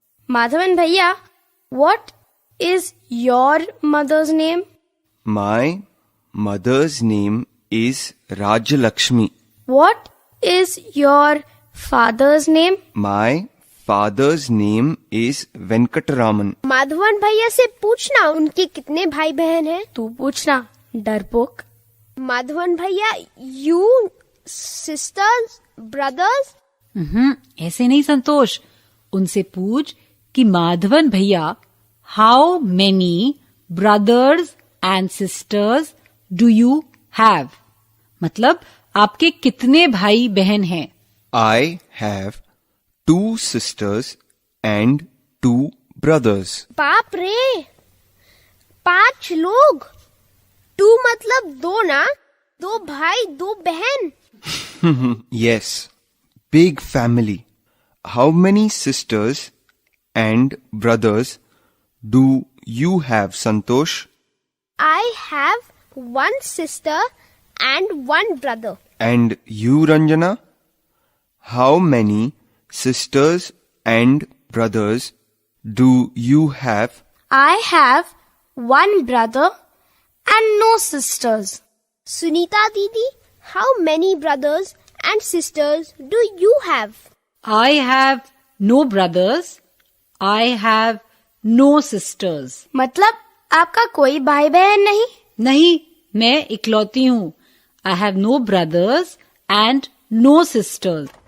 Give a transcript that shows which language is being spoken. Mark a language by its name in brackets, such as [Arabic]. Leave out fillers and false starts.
[English] Madhavan Bhaiya, what is your mother's name? My mother's name is Rajalakshmi. What is your father's name? My father's name is Venkataraman. [Hindi] Madhavan भैया से पूछना उनके कितने भाई बहन हैं। तू पूछना, डरपोक। [English] माधवन भैया, you sisters, brothers? [Hindi] ऐसे नहीं संतोष, उनसे पूछ कि माधवन भैया, [English] How many brothers and sisters do you have? [Hindi] मतलब आपके कितने भाई बहन हैं? [English] I have 2 sisters and 2 brothers. [Hindi] बाप रे, 5 लोग। 2 मतलब 2 ना? 2 भाई 2 बहन। [English] Yes, big family. How many sisters and brothers do you have, Santosh? I have 1 sister and 1 brother. And you, Ranjana? How many sisters and brothers do you have? I have 1 brother and no sisters. Sunita Didi, how many brothers and sisters do you have? I have no brothers. I have no sisters. [Hindi] मतलब आपका कोई भाई बहन नहीं? नहीं, मैं इकलौती हूँ। [English] I have no brothers and no sisters.